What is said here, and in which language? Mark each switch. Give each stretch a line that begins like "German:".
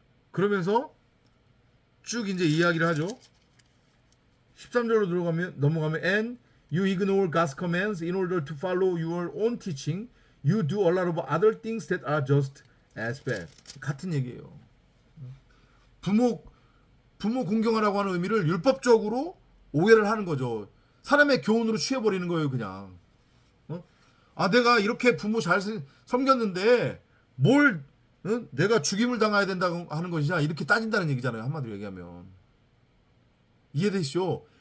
Korean: 그러면서 쭉 이제 이야기를 하죠. 13절로 넘어가면
English: and you ignore God's commands in order to follow your own teaching. You do a lot of other things that are just as bad.
Korean: 같은 얘기예요. 부모 공경하라고 하는 의미를 율법적으로 오해를 하는 거죠. 사람의 교훈으로 취해버리는 거예요, 그냥. 내가 이렇게 부모 잘 섬겼는데 뭘 내가 죽임을 당해야 된다고 하는 것이냐, 이렇게 따진다는 얘기잖아요, 한마디로 얘기하면. 이해되시죠?